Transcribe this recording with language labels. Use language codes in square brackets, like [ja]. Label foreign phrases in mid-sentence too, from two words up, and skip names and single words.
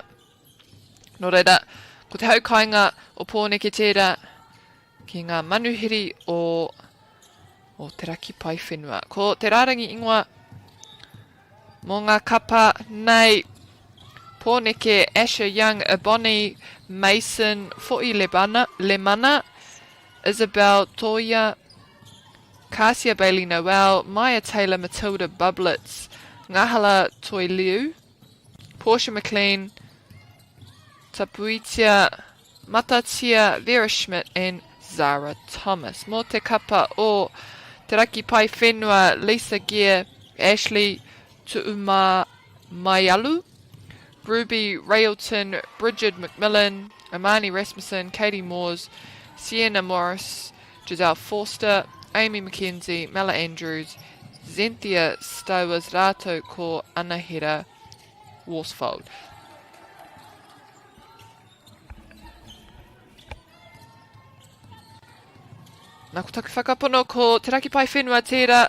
[mi] Nō reira, ko te haukainga o pōneke tērā ki ngā manuhiri o te raki pai whenua. Ko te rārangi ingoa mō ngā kapa nei pōneke Asher Young, Bonnie Mason, Fo'i Lemana, Isabel Toya, Kasia Bailey Noel, Maya Taylor, Matilda Bublitz, Ngahala Toiliu, Portia McLean, Tapuitia, Matatia, Vera Schmidt and Zara Thomas. Mō te kapa o te raki pai whenua, Lisa Gear, Ashley Tuuma Maialu, Ruby Railton, Bridget McMillan, Amani Rasmussen, Katie Moores, Sienna Morris, Giselle Forster, Amy McKenzie, Mela Andrews, Zenthia Stowers, Rato ko Anahira Worsfold. Nā ko taku whakapono ko te raki pai whenua tērā.